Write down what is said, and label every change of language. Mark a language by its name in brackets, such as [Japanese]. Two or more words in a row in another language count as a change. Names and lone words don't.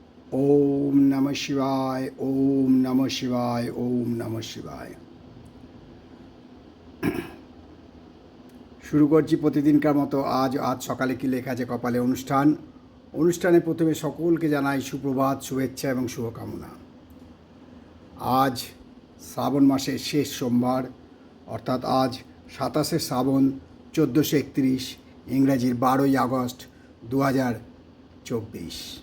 [Sanskrit] ওম নমঃ শিবায়, ওম নমঃ শিবায়, ওম নমঃ শিবায়। [Bangla] শুরু করছি প্রতিদিনকার মতো। আজ সকালে কি লেখা আছে কপালে অনুষ্ঠানে প্রথমে সকলকে জানাই সুপ্রভাত, শুভেচ্ছা এবং শুভকামনা। আজ শ্রাবণ মাসের শেষ সোমবার, অর্থাৎ আজ 27শে শ্রাবণ, 1431, ইংরাজির 12ই আগস্ট 2024।